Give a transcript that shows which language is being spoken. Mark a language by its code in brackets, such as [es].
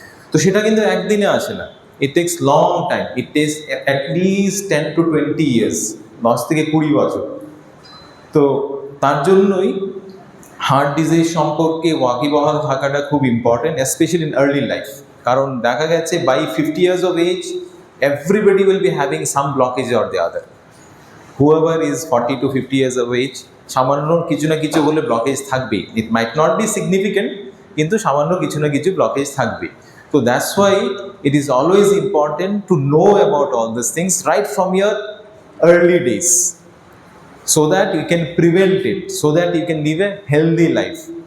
[bn] তো সেটা কিন্তু একদিনে আসে না, [en] it takes long time, it takes at least 10 to 20 years, [bn] 10 থেকে 20 বছর। তো তার জন্যই হার্ট ডিজিজ সম্পর্কে ওয়াকিবহাল থাকাটা খুব important, [en] Specially in early life. [bn] কারণ দেখা গেছে [en] By 50 years of age, everybody will be having some blockage or the other. Whoever is 40 to 50 years of age, [bn] সামান্য কিছু না কিছু হলে ব্লকেজ থাকবে। [en] it might not be significant, [bn] কিন্তু সামান্য কিছু না কিছু ব্লকেজ থাকবে। [en] তো that's why it is always important to know about all this things right from your early days, so that you can prevent it, so that you can live a healthy life.